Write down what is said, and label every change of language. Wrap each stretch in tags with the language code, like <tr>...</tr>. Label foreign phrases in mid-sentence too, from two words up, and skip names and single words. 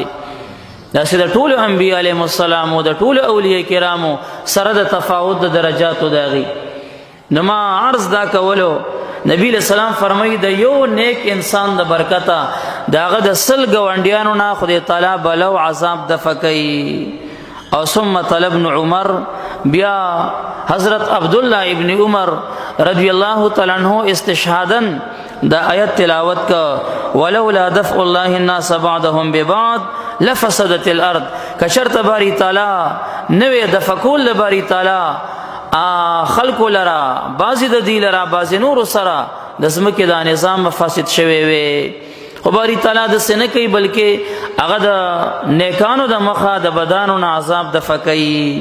<ps>داسې د ټولو انبیا علیهم السلام او د ټولو اولیاء کرامو سره د تفاوت د درجاتو د هغې نو ما عرض دا کولو. نبی علیہ السلام فرمایي د یو نیک انسان د برکته د هغه د سل ګاونډیانو نه خدای تعالی بلا او عذاب دفع کوي. او</ps> <ar>ثم طلب ابن عمر،</ar> <ps>بیا حضرت عبداللہ ابن عمر</ps> <ar>رضی اللہ تعالی عنہ</ar> <ps>استشهادا دا آیت تلاوت کا،</ps> <ar>ولولا دفع الله الناس بعضهم ببعض لفسدت الارض،</ar> <ps>کشرت باری تعالی نوې دفع کول باری تعالی خلق لرا بعضی د دی لرا بعضی نور سره د ځمکې دا نظام فاسد شوی وي، خو باری تعالی داسې نه کوي، بلکې هغه د نیکانو د مخه د بدانو نه عذاب دفع کوي.</ps>